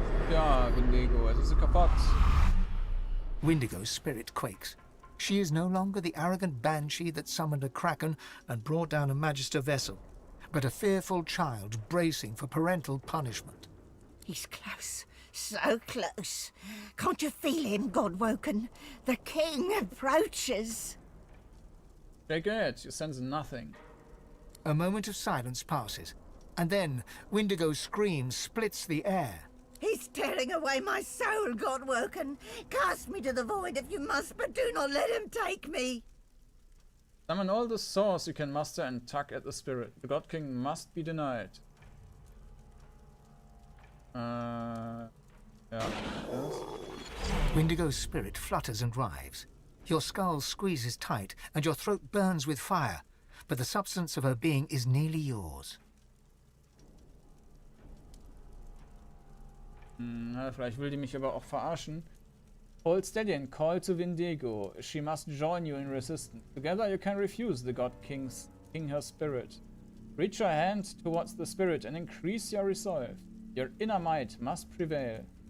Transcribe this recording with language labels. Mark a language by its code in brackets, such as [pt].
[de] Ja, Wendigo, es ist kaputt. [en] Wendigo's spirit quakes. She is no longer the arrogant banshee that summoned a kraken and brought down a Magister vessel, but a fearful child bracing for parental punishment. He's close. So close. Can't you feel him, Godwoken? The king approaches. Take it, you sense nothing. A moment of silence passes, and then Wendigo's scream splits the air. He's tearing away my soul, Godwoken. Cast me to the void if you must, but do not let him take me. Summon all the swords you can muster and tug at the spirit. The God King must be denied. Yeah. Wendigo's spirit flutters and writhes. Your skull squeezes tight, and your throat burns with fire, but the substance of her being is nearly yours. [de] Na, vielleicht will die mich aber auch verarschen. [en] Hold steady and call to Wendigo. She must join you in resistance. Together you can refuse the God King her spirit. Reach your hand towards the spirit and increase your resolve. Your inner might must prevail.